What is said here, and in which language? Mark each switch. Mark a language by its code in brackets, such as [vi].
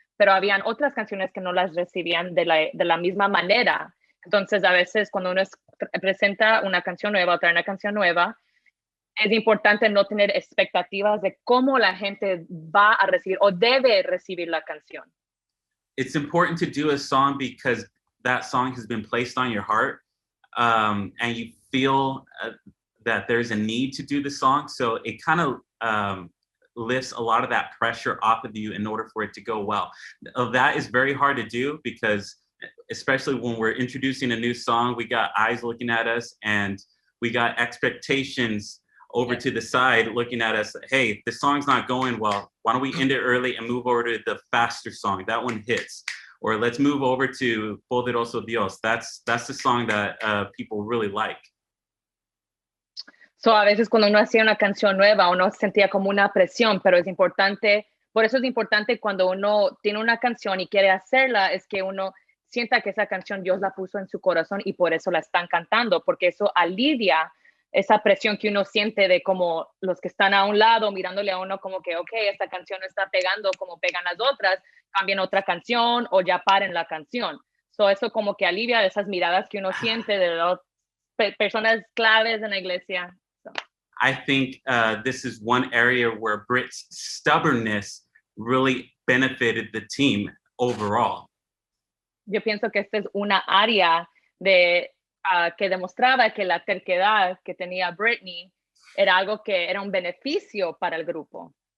[es] pero habían otras canciones que no las recibían de la misma manera. Entonces, a veces cuando uno presenta una canción nueva o trae una canción nueva, es importante no tener expectativas de cómo la gente va a recibir o debe recibir la canción. [en] It's important to do a song because that song has been placed on your heart, and you feel that there's a need to do the song. So it kind of lifts a lot of that pressure off of you in order for it to go well. That is very hard to do because especially when we're introducing a new song, we got eyes looking at us and we got expectations over to the side looking at us. Hey, the song's not going well. Why don't we end it early and move over to the faster song? That one hits. Or let's move over to Poderoso Dios. That's the song that people really like. [es] So a veces cuando uno hacía una canción nueva, uno sentía como una presión, pero es importante, por eso es importante cuando uno tiene una canción y quiere hacerla, es que uno sienta que esa canción Dios la puso en su corazón y por eso la están cantando, porque eso alivia esa presión que uno siente de como los que están a un lado mirándole a uno como que, ok, esta canción no está pegando como pegan las otras, cambien otra canción o ya paren la canción. So eso como que alivia esas miradas que uno siente de las personas claves en la iglesia. [en] So. I think this is one area where Britt's stubbornness really benefited the team overall. [es] Yo pienso que esta es una área de que demostraba que la terquedad que tenía Brittany era algo que era un beneficio para el grupo.